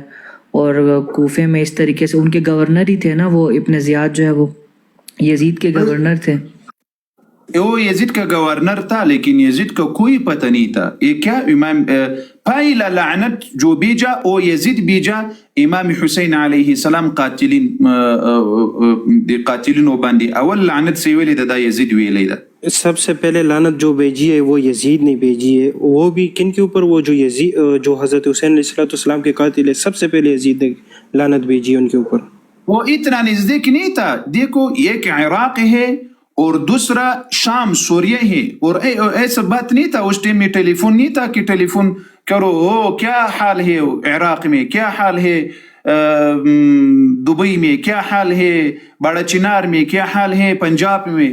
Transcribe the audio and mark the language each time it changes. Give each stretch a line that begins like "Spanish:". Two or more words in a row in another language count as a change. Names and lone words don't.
Urdu: اور کوفے میں اس طریقے سے ان کے گورنر ہی تھے نا, وہ ابن زیاد جو ہے وہ یزید کے گورنر تھے. وہ یزید کا گورنر تھا لیکن یزید کا کوئی پتہ نہیں تھا. یہ کیا امام پہلا لعنت جو بیجا وہ یزید بیجا
Pashto: امام حسین علیہ السلام قاتلین باندې اول لعنت سی ویلې دا یزید ویلې دا.
Urdu: سب سے پہلے لعنت جو بھیجی ہے وہ یزید نے بھیجی ہے. وہ بھی کن کے اوپر؟ وہ جو حضرت حسین علیہ السلام کے قاتل ہے, سب سے پہلے یزید نے لعنت بھیجی ہے ان کے اوپر. وہ اتنا نزدیک نہیں تھا. دیکھو ایک عراق ہے اور دوسرا شام سوریہ ہے, اور ایسا بات نہیں تھا اس ٹائم میں, ٹیلی فون نہیں تھا کہ ٹیلی فون کرو کیا حال ہے عراق میں, کیا حال ہے دبئی میں, کیا حال ہے بڑا چنار میں, کیا حال ہے پنجاب میں.